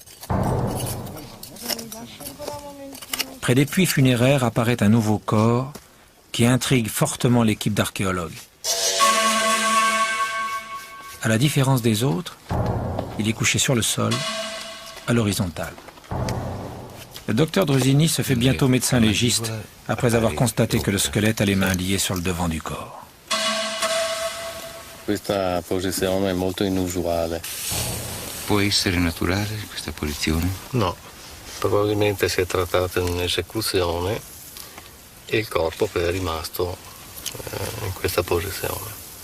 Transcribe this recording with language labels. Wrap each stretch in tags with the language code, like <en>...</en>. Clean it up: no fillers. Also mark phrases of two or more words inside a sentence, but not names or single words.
<fr>Près des puits funéraires apparaît un nouveau corps qui intrigue fortement l'équipe d'archéologues. À la différence des autres, il est couché sur le sol, à l'horizontale. Le docteur Drusini se fait bientôt médecin légiste après avoir constaté que le squelette a les mains liées sur le devant du corps.</fr> <it>Questa posizione è molto inusuale. Può essere naturale questa posizione? No, probabilmente si è trattato di un'esecuzione e il corpo poi è rimasto in questa posizione.</it>